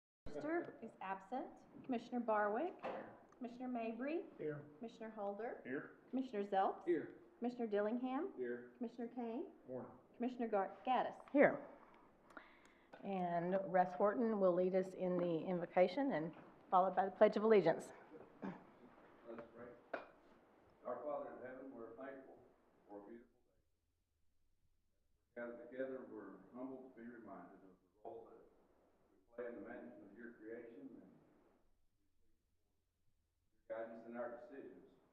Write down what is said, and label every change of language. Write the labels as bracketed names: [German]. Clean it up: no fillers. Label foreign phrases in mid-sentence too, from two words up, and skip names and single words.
[English] Brewster is absent. Commissioner Barwick. Commissioner Mabry. Here. Commissioner Holder. Here. Commissioner Zelps. Here. Commissioner Dillingham. Here. Commissioner Kane. Morning. Commissioner Gaddis. Here. And Russ Horton will lead us in the invocation and followed by the Pledge of Allegiance. Let's pray. Our Father in heaven, we're thankful for a beautiful day. Gathered together, we're humbled to be reminded of the role that we play in the management of your creation and your guidance in our decisions.